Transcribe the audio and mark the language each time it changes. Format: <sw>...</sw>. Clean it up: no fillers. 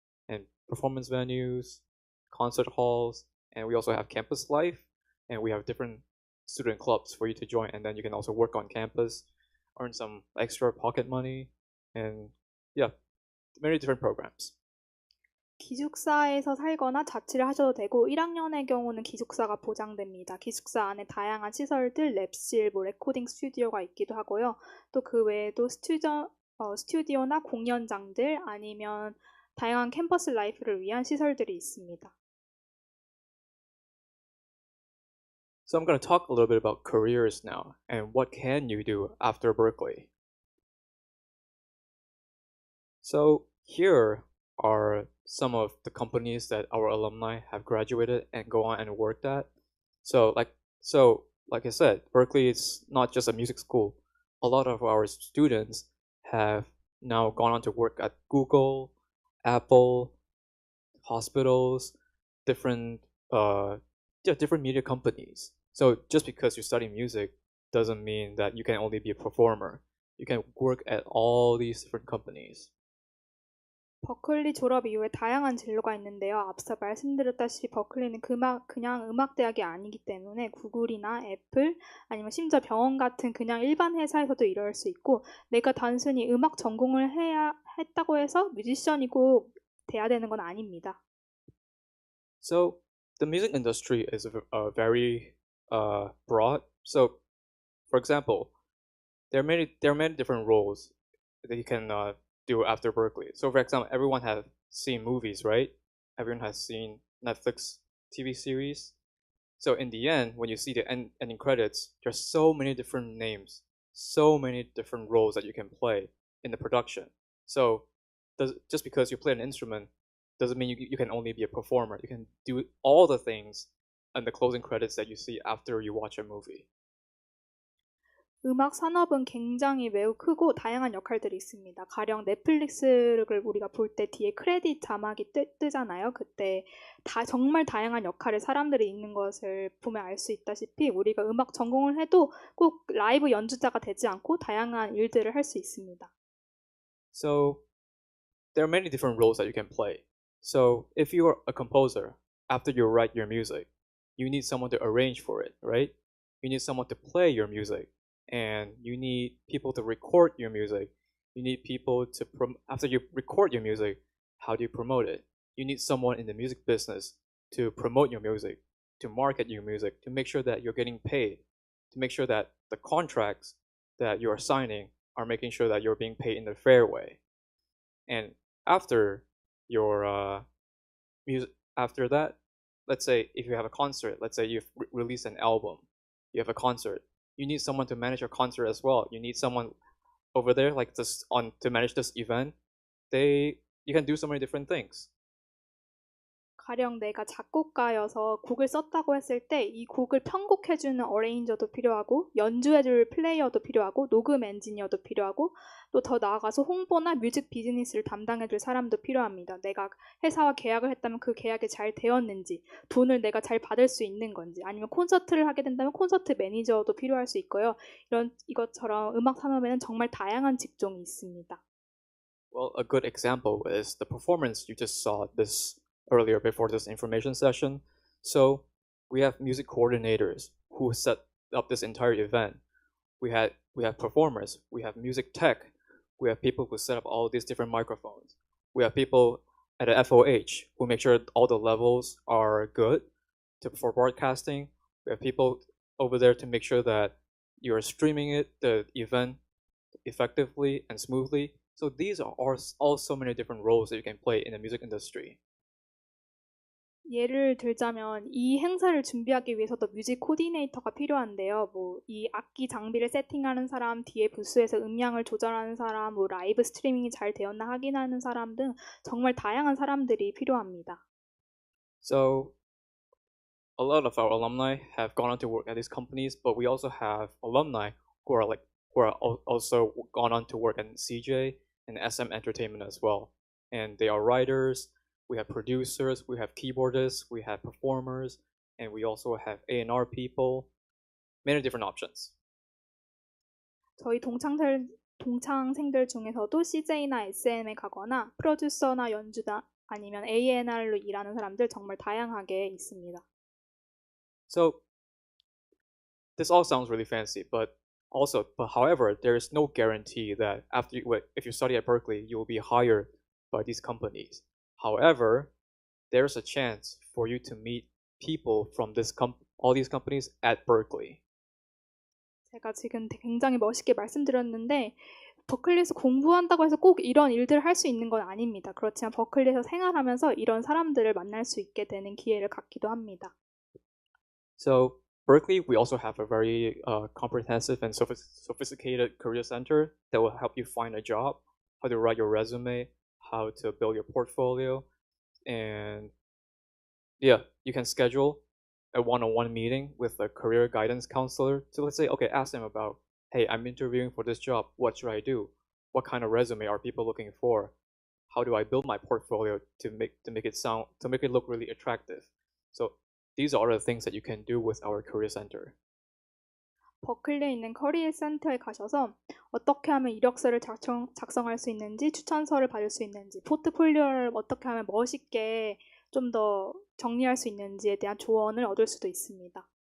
<en>And performance venues, concert halls, and we also have campus life, and we have different student clubs for you to join, and then you can also work on campus, earn some extra pocket money, and yeah, many different programs.</en> <ko>기숙사에서 살거나 자취를 하셔도 되고 1학년의 경우는 기숙사가 보장됩니다. 기숙사 안에 다양한 시설들, 랩실, 레코딩 스튜디오가 있기도 하고요. 또 그 외에도 스튜디오나 공연장들 아니면 다양한 캠퍼스 라이프를 위한 시설들이 있습니다.</ko> <en>So I'm going to talk a little bit about careers now and what can you do after Berklee. So here are some of the companies that our alumni have graduated and go on and worked at. So like I said, Berklee is not just a music school. A lot of our students have now gone on to work at Google, Apple, hospitals, different media companies. So just because you study music doesn't mean that you can only be a performer. You can work at all these different companies.</en> <ko>버클리 졸업 이후에 다양한 진로가 있는데요. 앞서 말씀드렸다시피 버클리는 그냥 음악대학이 아니기 때문에 구글이나 애플 아니면 심지어 병원 같은 그냥 일반 회사에서도 일할 수 있고 내가 단순히 음악 전공을 했다고 해서 뮤지션이고 돼야 되는 건 아닙니다.</ko> <en>So the music industry is very broad. So for example, there are many different roles that you can do after Berklee. So for example, everyone has seen movies, right? Everyone has seen Netflix TV series. So in the end, when you see the ending credits, there's so many different names, so many different roles that you can play in the production. So just because you play an instrument doesn't mean you can only be a performer. You can do all the things in the closing credits that you see after you watch a movie.</en> <ko>음악 산업은 굉장히 매우 크고 다양한 역할들이 있습니다. 가령 넷플릭스를 우리가 볼 때 뒤에 크레딧 자막이 뜨잖아요. 그때 정말 다양한 역할의 사람들이 있는 것을 보면 알 수 있다시피 우리가 음악 전공을 해도 꼭 라이브 연주자가 되지 않고 다양한 일들을 할 수 있습니다.</ko> <en>So there are many different roles that you can play. So if you are a composer, after you write your music, you need someone to arrange for it, right? You need someone to play your music. and you need people to record your music. You need people to after you record your music, how do you promote it? You need someone in the music business to promote your music, to market your music, to make sure that you're getting paid, to make sure that the contracts that you are signing are making sure that you're being paid in a fair way. And after your music, after that, let's say if you have a concert, let's say you've released an album, you have a concert, you need someone to manage your concert as well. You need someone over there like this to manage this event. You can do so many different things.</en> <ko>가령 내가 작곡가여서 곡을 썼다고 했을 때 이 곡을 편곡해주는 어레인저도 필요하고 연주해줄 플레이어도 필요하고 녹음 엔지니어도 필요하고 또 더 나아가서 홍보나 뮤직 비즈니스를 담당해줄 사람도 필요합니다. 내가 회사와 계약을 했다면 그 계약이 잘 되었는지, 돈을 내가 잘 받을 수 있는 건지, 아니면 콘서트를 하게 된다면 콘서트 매니저도 필요할 수 있고요. 이것처럼 음악 산업에는 정말 다양한 직종이 있습니다.</ko> <en>Well, a good example is the performance you just saw earlier before this information session. So we have music coordinators who set up this entire event. We have performers, we have music tech, we have people who set up all these different microphones. We have people at the FOH who make sure all the levels are good for broadcasting. We have people over there to make sure that you're streaming the event effectively and smoothly. So these are all so many different roles that you can play in the music industry.</en> <ko>예를 들자면 이 행사를 준비하기 위해서도 뮤직 코디네이터가 필요한데요. 이 악기 장비를 세팅하는 사람, 뒤에 부스에서 음량을 조절하는 사람, 라이브 스트리밍이 잘 되었나 확인하는 사람 등 정말 다양한 사람들이 필요합니다.</ko> <en>So a lot of our alumni have gone on to work at these companies, but we also have alumni who are also gone on to work at CJ and SM Entertainment as well. And they are writers, we have producers, we have keyboardists, we have performers, and we also have A&R people, many different options.</en> <ko>저희 동창생들 중에서도 CJ나 SM에 가거나 프로듀서나 연주자 아니면 A&R로 일하는 사람들 정말 다양하게 있습니다.</ko> <en>So this all sounds really fancy, but however, there is no guarantee that if you study at Berklee, you will be hired by these companies. However, there's a chance for you to meet people from all these companies at Berklee.</en> <ko>제가 지금 굉장히 멋있게 말씀드렸는데 버클리에서 공부한다고 해서 꼭 이런 일들을 할 수 있는 건 아닙니다. 그렇지만 버클리에서 생활하면서 이런 사람들을 만날 수 있게 되는 기회를 갖기도 합니다.</ko> <en>So Berklee, we also have a very comprehensive and sophisticated career center that will help you find a job, how to write your resume, how to build your portfolio, and yeah, you can schedule a one-on-one meeting with a career guidance counselor to, let's say, okay, ask them about, hey, I'm interviewing for this job, what should I do? What kind of resume are people looking for? How do I build my portfolio to make it look really attractive? So these are the things that you can do with our career center.</en> <ko>버클리에 있는 커리어 센터에 가셔서 어떻게 하면 이력서를 작성할 수 있는지, 추천서를 받을 수 있는지, 포트폴리오를 어떻게 하면 멋있게 좀 더 정리할 수 있는지에 대한 조언을 얻을 수도 있습니다.</ko>